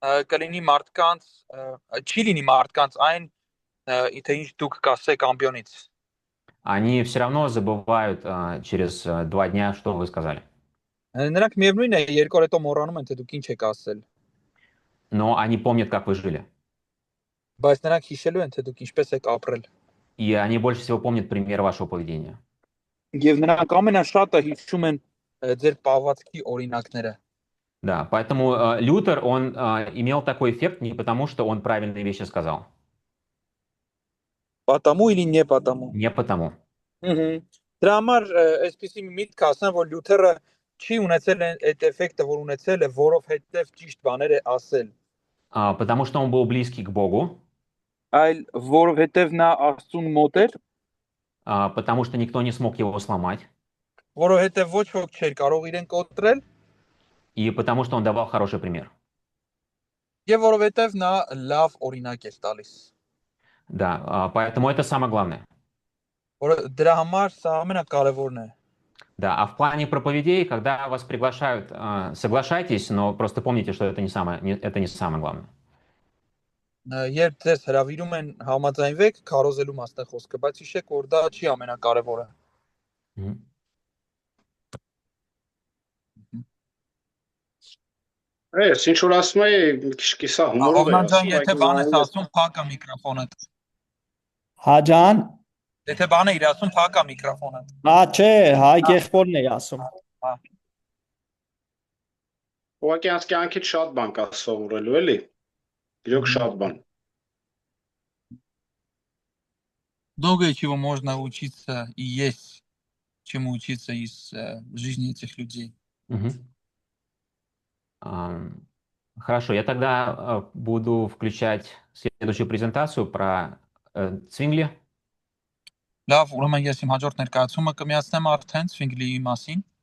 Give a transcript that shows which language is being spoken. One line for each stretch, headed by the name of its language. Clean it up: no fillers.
Armenian: կլինի մարդկանց չի լինի մարդկանց այն թե ինչ դուք կասեք ամբիոնից
Russian: Они все равно забывают через 2 дня, что вы сказали.
Armenian: նրանք միևնույն է երկու օր հետո մոռանում են թե դուք ինչ եք ասել
Russian: Но они помнят, как вы жили.
Armenian: բայց նրանք հիշելու են թե դուք ինչպես եք ապրել
Russian: И они больше всего помнят пример вашего поведения.
Armenian: եւ նրանք ամենաշատը հիշում են ձեր պահվածքի օրինակները
Russian: Да, поэтому Лютер, он имел такой эффект не потому, что он правильные вещи сказал. պատամու или не պատամու Не потому.
Armenian: Դրա համար այսպեսի մի միտք ասեմ որ լյութերը չի ունեցել այդ էֆեկտը որ ունեցել է որովհետեւ ճիշտ բաներ է ասել
Russian: Потому что он был близкий к Богу,
Armenian: այլ որովհետեւ նա Աստծուն մոտ էր
Russian: потому что никто не смог его сломать,
Armenian: որովհետեւ ոչ ոք չէր կարող իրեն կոտրել
Russian: и потому что он давал хороший пример.
Armenian: եւ որովհետեւ նա լավ օրինակ էր տալիս
Russian: Да, поэтому это самое главное.
Armenian: որ դրա համար սա ամենակարևորն է
Russian: Да, а в плане проповедей, когда вас приглашают, соглашайтесь, но просто помните, что это не самое главное.
Armenian: երբ ձեզ հրավիրում են համաձայնվեք քարոզելու մասն է խոսքը բայց հիշեք որ դա չի ամենակարևորը Ես ինչ որ ասում եմ, կիսա հումորով եմ ասում, եթե բան ես ասում փակա միկրոֆոնը Հա ջան, եթե բան է իր ասում փակա միկրոֆոնը հա չէ, հայ եղբորն է ասում։ ուղղակի անց կյանքից շատ բան կա սովորելու էլի։ Իրոք շատ բան։
Russian: Много чего можно учиться и есть чему учиться из жизни этих людей. Хорошо, я тогда буду включать следующую презентацию про Цвингли.
Armenian: Լավ, ուրեմն ես իմ հաջորդ ներկայացումը կմիացնեմ արդեն Ցվինգլիի մասին։